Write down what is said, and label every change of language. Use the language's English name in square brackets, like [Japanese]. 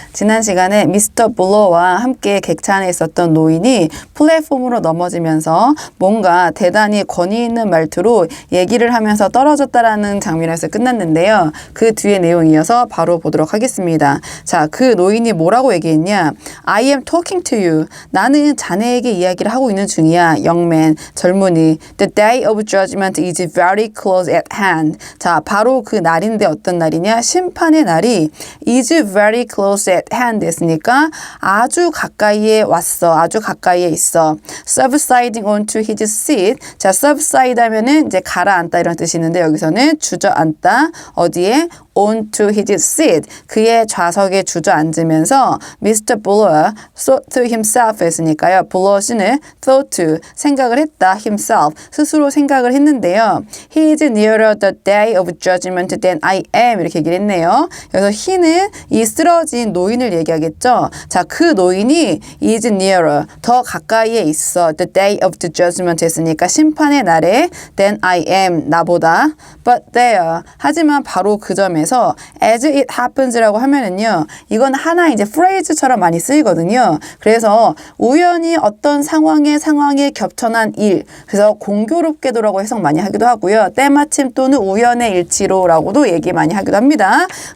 [Korean] 지난 시간에 미스터 블러와 함께 객차 안에 있었던 노인이 플랫폼으로 넘어지면서 뭔가 대단히 권위 있는 말투로 얘기를 하면서 떨어졌다라는 장면에서 끝났는데요. 그 뒤에 내용 이어서 바로 보도록 하겠습니다. 자, 그 노인이 뭐라고 얘기했냐? [English] I am talking to you. [Korean] 나는 자네에게 이야기를 하고 있는 중이야. [English] Young man, [Korean] 젊은이. [English] The day of judgment is very close at hand. [Korean] 자, 바로 그 날인데 어떤 날이냐? 심판의 날이 [English] is very close at hand [Korean] 했으니까 아주 가까이에 왔어. 아주 가까이에 있어. [English] Subsiding onto his seat. [Korean] 자, subside 하면은 이제 가라앉다 이런 뜻이 있는데 여기서는 주저앉다. 어디에? [English] onto his seat. [Korean] 그의 좌석에 주저앉으면서 Mr. [English] Buller thought to himself 했으니까요. [Korean] Buller 씨는 [English] thought to [Korean] 생각을 했다. himself 스스로 생각을 했는데요. [English] He is nearer the day of judgment than I am [Korean] 이렇게 얘기를 했네요. 그래서 he는 이 쓰러진 노인을 얘기하겠죠. 자, 그 노인이 [English] is nearer [Korean] 더 가까이에 있어. [English] The day of the judgment 했으니까 [Korean] 심판의 날에 [English] than I am [Korean] 나보다. [English] But there [Korean] 하지만 바로 그 점에서 [English] as it happens [Korean] 라고 하면은요. 이건 하나 이제 phrase처럼 많이 쓰이거든요. 그래서 우연히 어떤 상황에 겹쳐난 일. 그래서 공교롭게도라고 해석 많이 하기도 하고요. 때마침 또는 우연의 일치로라고도 얘기 많이 하기도 합니다.